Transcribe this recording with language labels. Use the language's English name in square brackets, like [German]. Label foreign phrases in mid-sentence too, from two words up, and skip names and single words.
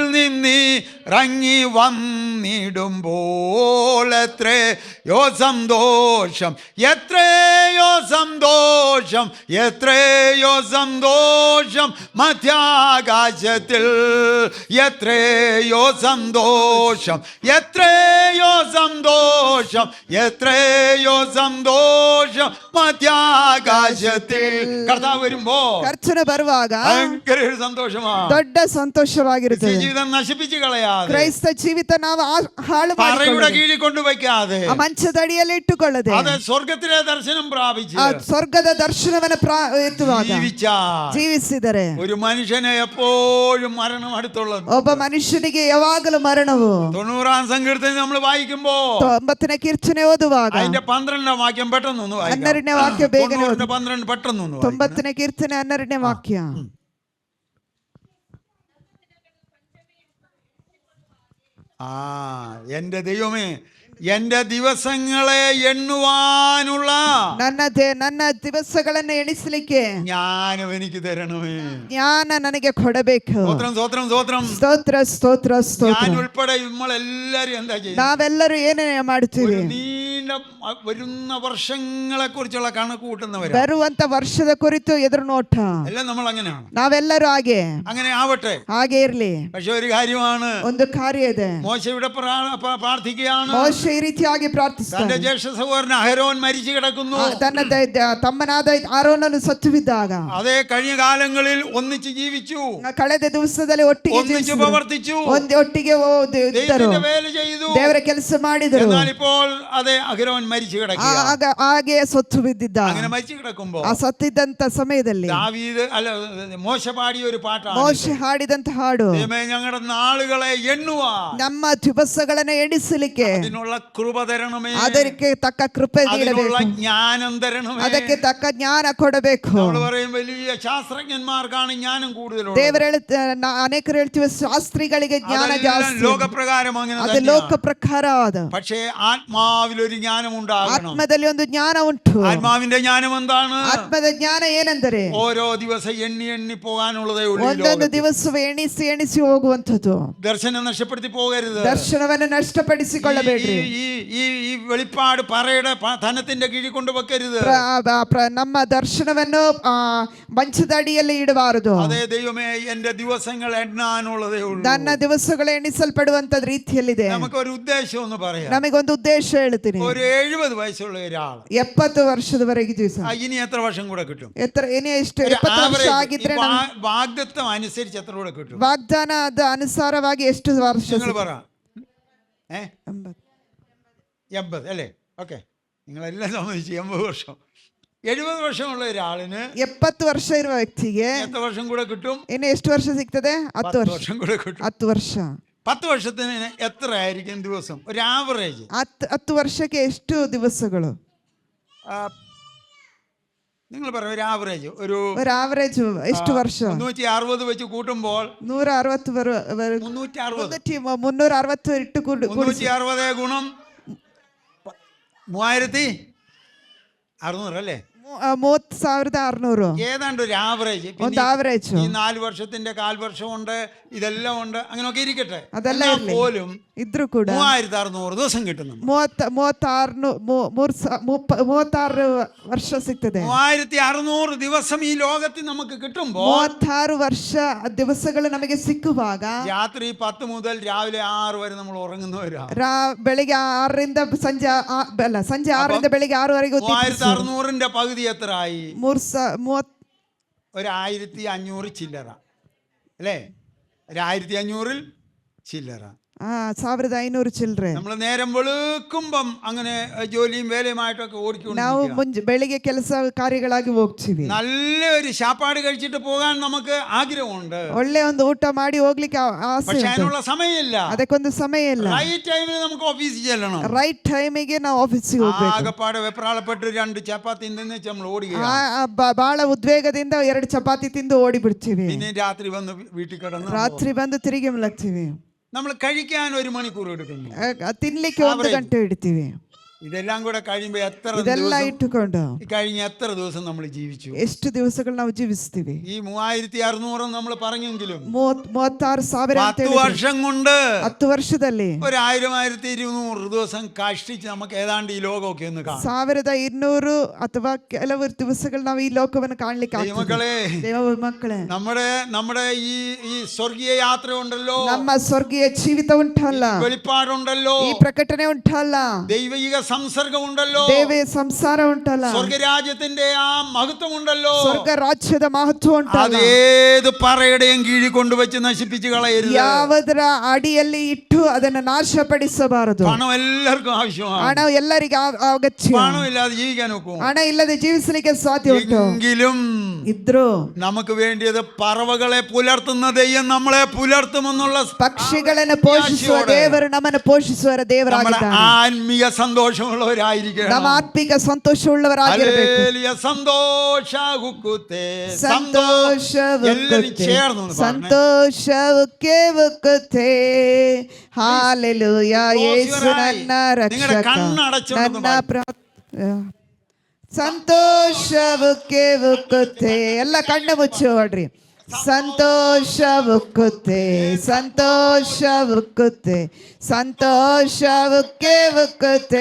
[Malayalam] നിന്നിറങ്ങി വന്നിടുമ്പോൾ എത്രയോ സന്തോഷം, എത്രയോ സന്തോഷം, എത്രയോ സന്തോഷം മധ്യാകാശത്തിൽ, എത്രയോ സന്തോഷം, എത്രയോ സന്തോഷം, എത്രയോ സന്തോഷം മധ്യാകാശത്തിൽ. കർത്താവ് വരുമ്പോ [Kannada] ಕರ್ತನ ಬರುವಾಗ [Malayalam] ഭയങ്കര ഒരു സന്തോഷമാണ്. [Kannada] ದೊಡ್ಡ ಸಂತೋಷವಾಗಿರುತ್ತದೆ. [Malayalam] ജീവിതം നശിപ്പിച്ച് കളയാതെ, [Kannada] ಕ್ರೈಸ್ತ ಜೀವಿತ ನಾವು ಹಾಳು [Malayalam] പറയുടെ [Kannada] ಮಾಡಿಕೊಳ್ಳದೆ, [Malayalam] കീഴിൽ കൊണ്ടുവയ്ക്കാതെ, [Kannada] ಆ ಮಂಚದ ಅಡಿಯಲ್ಲಿ ಇಟ್ಟುಕೊಳ್ಳದೆ, [Malayalam] അത് സ്വർഗത്തിലെ ദർശനം പ്രാപിച്ച് [Kannada] ಆ ಸ್ವರ್ಗದ ದರ್ಶನವನ್ನು ಎತ್ತುವಾಗ [Malayalam] ജീവിച്ചാൽ [Kannada] ಜೀವಿಸಿದರೆ [Malayalam] ഒരു മനുഷ്യനെ എപ്പോഴും മരണം അടുത്തുള്ളത്. [Kannada] ಒಬ್ಬ ಮನುಷ್ಯನಿಗೆ ಯಾವಾಗಲೂ ಮರಣವು. [Malayalam] 90-ാം സങ്കീർത്തനം നമ്മൾ വായിക്കുമ്പോ [Kannada] 90ನೇ ಕೀರ್ತನೆ ಓದುವಾಗ [Malayalam] അതിന്റെ 12-ാം വാക്യം പെട്ടെന്നൊന്ന് വായിക്കാം. [Kannada] 12ನೇ ವಾಕ್ಯ ಬೇಗನೆ [Malayalam] 12 പെട്ടെന്നൊന്ന് വായിക്കാം. [Kannada] 90ನೇ ಕೀರ್ತನೆ 12ನೇ ವಾಕ್ಯ. [Malayalam] ആ എന്റെ ദൈവമേ, എന്റെ ദിവസങ്ങളെ എണ്ണുവാനുള്ള [Kannada] ನನ್ನ ದಿವಸಗಳನ್ನು ಎಣಿಸಲಿಕ್ಕೆ [Malayalam] ജ്ഞാനം എനിക്ക് തരണമേ. [Kannada] ಜ್ಞಾನ ನನಗೆ ಕೊಡಬೇಕು. [Malayalam] സ്തോത്രം സ്തോത്രം സ്തോത്രം. [Kannada] ಸ್ತೋತ್ರ ಸ್ತೋತ್ರ ಸ್ತೋತ್ರ. [Malayalam] ഞാൻ ഉൾപ്പെടെ നമ്മളെല്ലാരും എന്താ ചെയ്യുന്നത്? [Kannada] ನಾವೆಲ್ಲರೂ ಏನೇ ಮಾಡ್ತೀವಿ? [Malayalam] നീണ്ട വരുന്ന വർഷങ്ങളെ കുറിച്ചുള്ള കണക്ക് കൂട്ടുന്നവരാ. [Kannada] ಬರುವಂತ ವರ್ಷದ ಕುರಿತು ಎದುರು ನೋಟ. [Malayalam] എല്ലാം നമ്മൾ അങ്ങനെയാണ്. [Kannada] ನಾವೆಲ್ಲರೂ ಹಾಗೆ [Malayalam] അങ്ങനെ ആവട്ടെ. [Kannada] ಹಾಗೆ ಇರ್ಲಿ. [Malayalam] പക്ഷെ ഒരു കാര്യമാണ്, [Kannada] ಒಂದು ಕಾರ್ಯ ಇದೆ. [Malayalam] മോശ ഇവിടെ പ്രാർത്ഥിക്കുകയാണ്. [Kannada] ಮೋಶೆ ಈ ರೀತಿಯಾಗಿ ಪ್ರಾರ್ಥಿಸ್ತಾನೆ. [Malayalam] തന്റെ ജ്യേഷ്ഠ സഹോദരൻ അഹരോൻ മരിച്ചു കിടക്കുന്നു. [Kannada] ತನ್ನ ತಮ್ಮನಾದ ಆರೋನನ್ನು ಸತ್ತು ಬಿದ್ದಾಗ [Malayalam] അതേ കഴിഞ്ഞ കാലങ്ങളിൽ ഒന്നിച്ച് ജീവിച്ചു, [Kannada] ಕಳೆದ ದಿವಸದಲ್ಲಿ ಒಟ್ಟಿಗೆ [Malayalam] ഒന്നിച്ച് പ്രവർത്തിച്ചു, [Kannada] ಒಟ್ಟಿಗೆ ಇದ್ದರು, [Malayalam] ദൈവത്തിന്റെ വേല ചെയ്തു, [Kannada] ದೇವರ ಕೆಲಸ ಮಾಡಿದರು. [Malayalam] എന്നാൽ ഇപ്പോൾ അതേ അഹരോൻ മരിച്ചു കിടക്കുക. [Kannada] ಹಾಗೆ ಸತ್ತು ಬಿದ್ದಿದ್ದ. [Malayalam] അങ്ങനെ മരിച്ചു കിടക്കുമ്പോ [Kannada] ಆ ಸತ್ತಿದ್ದಂತ ಸಮಯದಲ್ಲಿ [Malayalam] ദാവീദ് മോശ പാടിയ ഒരു പാട്ടാണ്. [Kannada] ಮೋಶೆ ಹಾಡಿದಂತ ಹಾಡು, [Malayalam] ദൈവമേ ഞങ്ങളുടെ നാളുകളെ എണ്ണുവാൻ [Kannada] ನಮ್ಮ ದಿವಸಗಳನ್ನು ಎಣಿಸಲಿಕ್ಕೆ [Malayalam] അതിനുള്ള കൃപ തരണമേ, [Kannada] ಅದಕ್ಕೆ ತಕ್ಕ ಕೃಪೆ [Malayalam] അതിനുള്ള [Kannada] ನೀಡಬೇಕು, [Malayalam] ജ്ഞാനം തരണമേ. [Kannada] ಅದಕ್ಕೆ ತಕ್ಕ ಜ್ಞಾನ ಕೊಡಬೇಕು. [Malayalam] നമ്മൾ പറയും വലിയ ശാസ്ത്രജ്ഞന്മാർക്കാണ് ജ്ഞാനം കൂടുതലുള്ളത്. [Kannada] ದೇವರ ಅನೇಕರು ಹೇಳ್ತೀವಿ ಶಾಸ್ತ್ರಿಗಳಿಗೆ ಜ್ಞಾನ ಜಾಸ್ತಿ, [Malayalam] ലോകപ്രകാരം അങ്ങനെ [Kannada] ಅದು [Malayalam] തന്നെയാണ്. [Kannada] ಲೋಕ ಪ್ರಕಾರ. [Malayalam] പക്ഷേ ആത്മാവിൽ ഒരു ജ്ഞാനം ഉണ്ടാകണം. [Kannada] ಆತ್ಮದಲ್ಲಿ ಒಂದು ಜ್ಞಾನ ಉಂಟು. [Malayalam] ആത്മാവിന്റെ ജ്ഞാനം എന്താണ്? [Kannada] ಆತ್ಮದ ಜ್ಞಾನ ಏನೆಂದರೆ [Malayalam] ഓരോ ദിവസം എണ്ണി എണ്ണി പോകാനുള്ളതേ ഉള്ളൂ. [Kannada] ಒಂದೊಂದು ದಿವಸವೂ ಎಣಿಸಿ ಎಣಿಸಿ ಹೋಗುವಂಥದ್ದು. [Malayalam] ദർശനം നഷ്ടപ്പെടുത്തി പോകരുത്. [Kannada] ದರ್ಶನವನ್ನು ನಷ್ಟಪಡಿಸಿಕೊಳ್ಳಬೇಡ್ರಿ. [Malayalam] ഈ വെളിപ്പാട് പറയുടെ ധനത്തിന്റെ കീഴിൽ കൊണ്ടുവെക്കരുത്. [Kannada] ನಮ್ಮ ದರ್ಶನವನ್ನು ಮಂಚದ ಅಡಿಯಲ್ಲಿ ಇಡಬಾರದು. [Malayalam] അതേ ദൈവമേ, എന്റെ ദിവസങ്ങൾ എണ്ണാനുള്ളതേ ഉള്ളൂ. [Kannada] ನನ್ನ ದಿವಸಗಳು ಎಣಿಸಲ್ಪಡುವಂತ ರೀತಿಯಲ್ಲಿದೆ. [Malayalam] നമുക്കൊരു ഉദ്ദേശം ഒന്ന് പറയാം. [Kannada] ನಮಗೊಂದು ಉದ್ದೇಶ ಹೇಳ್ತೀನಿ. [Malayalam] ഒരു 70 വയസ്സുള്ള ഒരാൾ [Kannada] 70 ವರ್ಷದವರೆಗೆ ದಿವಸ [Malayalam] ഇനി എത്ര വർഷം കൂടെ കിട്ടും? [Kannada] ಇನ್ನು ಎಷ್ಟು 70 ವರ್ಷ ಆಗಿದ್ರೆ [Malayalam] വാഗ്ദത്തം അനുസരിച്ച് എത്ര കൂടെ കിട്ടും? [Kannada] ವಾಗ್ದಾನ ಅದ ಅನುಸಾರವಾಗಿ ಎಷ್ಟು ವರ್ಷ? [Malayalam] നിങ്ങൾ പറ. 80 80 അല്ലേ? ഓക്കെ, നിങ്ങളെല്ലാം സമ്മതിച്ചു 80 വർഷം. 70 വർഷമുള്ള ഒരാളിന് [Kannada] 70 ವರ್ಷ ಇರುವ ವ್ಯಕ್ತಿಗೆ [Malayalam] എത്ര വർഷം കൂടെ കിട്ടും? [Kannada] ಇನ್ನು ಎಷ್ಟು ವರ್ಷ ಸಿಗ್ತದೆ? 10 ವರ್ಷ. [Malayalam] വർഷം കൂടെ കിട്ടും. [Kannada] 10 ವರ್ಷ. [Malayalam] 10 വർഷത്തിന് എത്ര ആയിരിക്കും ദിവസം? ഒരു ആവറേജ് [Kannada] 10 ವರ್ಷಕ್ಕೆ ಎಷ್ಟು ದಿವಸಗಳು? [Malayalam] നിങ്ങൾ പറയും ഒരു ആവറേജ്. ഒരു [Kannada] ആവറേജ് ಎಷ್ಟು ವರ್ಷ? [Malayalam] 360 വെച്ച് കൂട്ടുമ്പോൾ 160 360 ഇട്ട് 360 ഗുണം 3600 അല്ലേ? 30,600 ഏതാണ്ട് ഒരു ആവറേജ്. [Kannada] ಒಂದು ಆವರೇಜ್. [Malayalam] ഈ 4 വർഷത്തിന്റെ കാൽവർഷമുണ്ട്, ഇതെല്ലാം ഉണ്ട്, അങ്ങനെയൊക്കെ ഇരിക്കട്ടെ. [Kannada] ಅದೆಲ್ಲ ಇರಲಿ, [Malayalam] പോലും [Kannada] ಇದ್ರೂ ಕೂಡ [Malayalam] 3600 ദിവസം കിട്ടുന്നു. [Kannada] 36 ವರ್ಷ ಸಿಗ್ತದೆ. [Malayalam] 3600 ദിവസം ഈ ലോകത്തിൽ നമുക്ക് കിട്ടുമ്പോൾ [Kannada] 36 ವರ್ಷ ದಿವಸಗಳು ನಮಗೆ ಸಿಕ್ಕುವಾಗ [Malayalam] രാത്രി 10 മുതൽ രാവിലെ 6 വരെ നമ്മൾ ഉറങ്ങുന്നവരാണ്. [Kannada] ಬೆಳಿಗ್ಗೆ 6ರಿಂದ ಸಂಜೆ ಸಂಜೆ 6ರಿಂದ ಬೆಳಿಗ್ಗೆ 6 ವರೆಗೆ [Malayalam] 3600ന്റെ പകുതി എത്രയായി? 1500 ചില്ലറ അല്ലേ? 1500 ചില്ലറ. [Kannada] 1500 ಚಿಲ್ಲರೆ. [Malayalam] നമ്മൾ നേരം വെളുക്കുമ്പം അങ്ങനെ ജോലിയും വേലയുമായിട്ടൊക്കെ [Kannada] ನಾವು [Malayalam] ഓടിക്കൊണ്ടിരിക്കുക. [Kannada] ಬೆಳಿಗ್ಗೆ ಕೆಲಸ ಕಾರ್ಯಗಳಾಗಿ ಹೋಗ್ತೀವಿ. [Malayalam] നല്ലൊരു ശാപ്പാട് കഴിച്ചിട്ട് പോകാൻ നമുക്ക് ആഗ്രഹമുണ്ട്. [Kannada] ಒಳ್ಳೆ ಒಂದು ಊಟ ಮಾಡಿ ಹೋಗ್ಲಿಕ್ಕೆ ಆಸೆ [Malayalam] പക്ഷെ [Kannada] ಉಂಟು. [Malayalam] അതിനുള്ള സമയമില്ല. [Kannada] ಅದಕ್ಕೊಂದು ಸಮಯ ಇಲ್ಲ. [English] right time [Malayalam] നമുക്ക് ഓഫീസിൽ ചെല്ലണം. [English] right time [Kannada] ನಾವು ಆಫೀಸಿಗೆ ಹೋಗ್ಬೇಕು. [Malayalam] ആകപ്പാടെ വെപ്രാളപ്പെട്ട് 2 ചപ്പാത്തി തിന്ന് നമ്മൾ ഓടുകയാണ്. [Kannada] ಬಹಳ ಉದ್ವೇಗದಿಂದ 2 ಚಪಾತಿ ತಿಂದು ಓಡಿ ಬಿಡ್ತೀವಿ. [Malayalam] പിന്നെ രാത്രി വന്ന് വീട്ടിൽ കിടന്ന് [Kannada] ರಾತ್ರಿ ಬಂದು ತಿರುಗಿ ಮಲಗ್ತೀವಿ. [Malayalam] നമ്മൾ കഴിക്കാൻ 1 മണിക്കൂർ എടുക്കുന്നു. [Kannada] ತಿನ್ಲಿಕ್ಕೆ 1 ಗಂಟೆ ಇಡ್ತೀವಿ. [Malayalam] ഇതെല്ലാം കൂടെ കഴിയുമ്പോൾ എത്ര [Kannada] ಇದೆಲ್ಲ [Malayalam] ദിവസം [Kannada] ಇಟ್ಟುಕೊಂಡು [Malayalam] കഴിഞ്ഞ എത്ര ദിവസം നമ്മൾ ജീവിച്ചു? [Kannada] ಎಷ್ಟು ದಿವಸಗಳು ನಾವು ಜೀವಿಸ್ತೀವಿ? [Malayalam] ഈ 3600 നമ്മൾ പറഞ്ഞെങ്കിലും [Kannada] 36,000 ಅಂತ [Malayalam] 10 വർഷം കൊണ്ട് [Kannada] 10 ವರ್ಷದಲ್ಲಿ [Malayalam] 1200 ദിവസം കഷ്ടിച്ച് നമുക്ക് ഏതാണ്ട് ഈ ലോകമൊക്കെ ഒന്ന് കാണാം. [Kannada] 1200 ಅಥವಾ ಕೆಲವು ದಿವಸಗಳು ನಾವು ಈ ಲೋಕವನ್ನು ಕಾಣಲಿಕ್ಕೆ [Malayalam] മക്കളെ, [Kannada] ಮಕ್ಕಳೇ, [Malayalam] നമ്മുടെ ഈ സ്വർഗീയ യാത്ര ഉണ്ടല്ലോ, [Kannada] ನಮ್ಮ ಸ್ವರ್ಗೀಯ ಜೀವಿತ ಉಂಟಲ್ಲ, [Malayalam] വെളിപ്പാടുണ്ടല്ലോ, [Kannada] ಈ ಪ್ರಕಟಣೆ ಉಂಟಲ್ಲ, [Malayalam] ദൈവിക സംസർഗം ഉണ്ടല്ലോ, [Kannada] ದೇವೇ ಸಂಸಾರ ಉಂಟಲ್ಲ, [Malayalam] സ്വർഗരാജ്യത്തിന്റെ ആ മഹത്വം ഉണ്ടല്ലോ, [Kannada] ಸ್ವರ್ಗ ರಾಜ್ಯದ ಮಹತ್ವ ಉಂಟಲ್ಲ, [Malayalam] അതേത് പറയുടെയും കീഴിൽ കൊണ്ടുവച്ച് നശിപ്പിച്ച് കളയരുത്. [Kannada] ಯಾವುದರ ಅಡಿಯಲ್ಲಿ ಇಟ್ಟು ಅದನ್ನು ನಾಶಪಡಿಸಬಾರದು. [Malayalam] പണം എല്ലാവർക്കും ആവശ്യമാണ്. [Kannada] ಹಣ ಎಲ್ಲರಿಗೂ ಅಗತ್ಯ. [Malayalam] പണം ഇല്ലാതെ ജീവിക്കാൻ ഒക്കും. [Kannada] ಹಣ ಇಲ್ಲದೆ ಜೀವಿಸಲಿಕ್ಕೆ ಸಾಧ್ಯ ಉಂಟು. [Malayalam] എങ്കിലും [Kannada] ಇದ್ರು [Malayalam] നമുക്ക് വേണ്ടിയത് പറവകളെ പുലർത്തുന്ന ദൈവം നമ്മളെ പുലർത്തുമെന്നുള്ള [Kannada] ಪಕ್ಷಿಗಳನ್ನು ಪೋಷಿಸುವ ದೇವರು ನಮ್ಮನ್ನು ಪೋಷಿಸುವ ದೇವರಾಗಿದ್ದಾನೆ. [Malayalam] ആത്മീയ സന്തോഷമുള്ളവരായിരിക്കണം. [Kannada] ನಮ್ಮ ಆತ್ಮಿಕ ಸಂತೋಷವುಳ್ಳವರಾಗಿರಬೇಕು. [Malayalam] ഹല്ലേലൂയ. സന്തോഷവുക്കുത്തേ, [Kannada] ಸಂತೋಷವುಕ್ಕುತ್ತೆ, [Malayalam] എല്ലാവരും ചേർന്ന് ഒന്ന് പറഞ്ഞേ. [Kannada] ಸಂತೋಷವುಕ್ಕೆ ಉಕ್ಕುತ್ತೆ. ಹಾಲೆಲೂಯ. ಯೇಸು ನನ್ನ ರಕ್ಷಕ, ನನ್ನ ಸಂತೋಷವುಕ್ಕೆ ಉಕ್ಕುತ್ತೆ. ಎಲ್ಲ ಕಣ್ಣು ಮುಚ್ಚಿ ನೋಡ್ರಿ. ಸಂತೋಷವುಕ್ಕುತ್ತೆ, ಸಂತೋಷವುಕ್ಕುತ್ತೆ, ಸಂತೋಷವುಕ್ಕೆ ಉಕ್ಕುತ್ತೆ.